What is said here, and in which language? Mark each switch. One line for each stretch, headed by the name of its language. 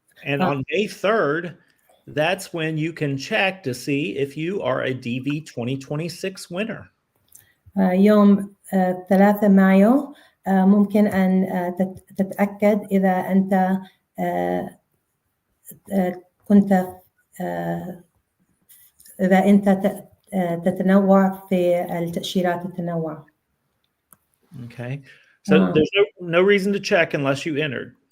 English: And on May 3rd, that's when you can check to see if you are a DV 2026 winner.
Arabic: يوم 3 مايو ممكن أن تتأكد إذا أنت كنت إذا أنت تتنوع في التأشيرات التنوع.
English: Okay, so there's no reason to check unless you entered.